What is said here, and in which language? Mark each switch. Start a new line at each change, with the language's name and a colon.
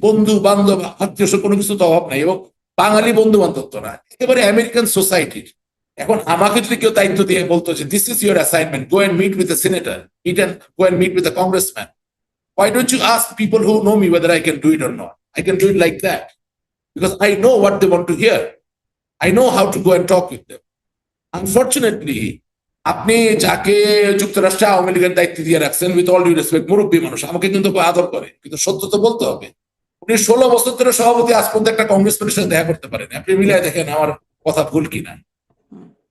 Bangla: বন্ধু বান্ধব আত্মীয় কোনো কিছু তো অভাব নাই, এবং বাঙালি বন্ধু বান্ধব তো না, একেবারে আমেরিকান সোসাইটির। এখন আমাকে যদি কেউ দায়িত্ব দিয়ে বলতো যে
English: This is your assignment, go and meet with a senator, go and meet with a congressman, why don't you ask people who know me whether I can do it or not? I can do it like that because I know what they want to hear. I know how to go and talk with them. Unfortunately,
Bangla: আপনি যাকে যুক্তরাষ্ট্রে আওয়ামী লীগের দায়িত্ব দিয়ে রাখছেন,
English: with all due respect,
Bangla: মুরব্বী মানুষ, আমাকে কিন্তু আদর করে, কিন্তু সত্য তো বলতে হবে। উনি 16 বছর ধরে সভাপতি, আজ পর্যন্ত একটা কংগ্রেসম্যানের সাথে দেখা করতে পারেন। আপনি মিলিয়ে দেখেন আমার কথা ভুল কিনা। হুম,